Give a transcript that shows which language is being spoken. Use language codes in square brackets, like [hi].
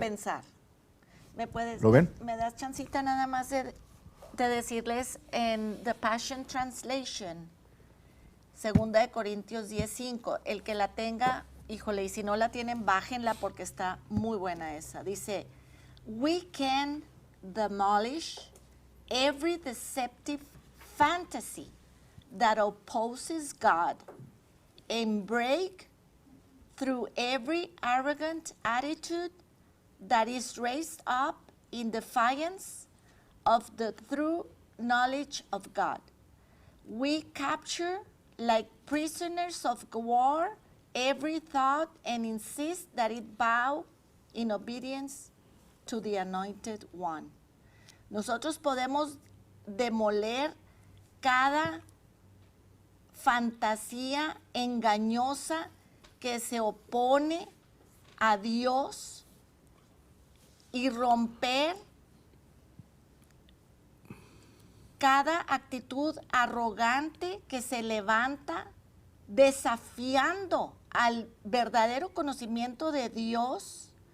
[es] Va a pensar? ¿Lo ven? ¿Me das chancita nada más de decirles en The Passion Translation, 2 Corintios 10:5, el que la tenga, híjole, y si no la tienen, bájenla porque está muy buena esa. [en] Dice, we can demolish every deceptive fantasy that opposes God and break through every arrogant attitude that is raised up in defiance of the true knowledge of God. We capture, like prisoners of war, every thought and insist that it bow in obedience to the Anointed One. [es] Nosotros podemos demoler cada fantasía engañosa que se opone a Dios y romper cada actitud arrogante que se levanta desafiando al verdadero conocimiento de Dios.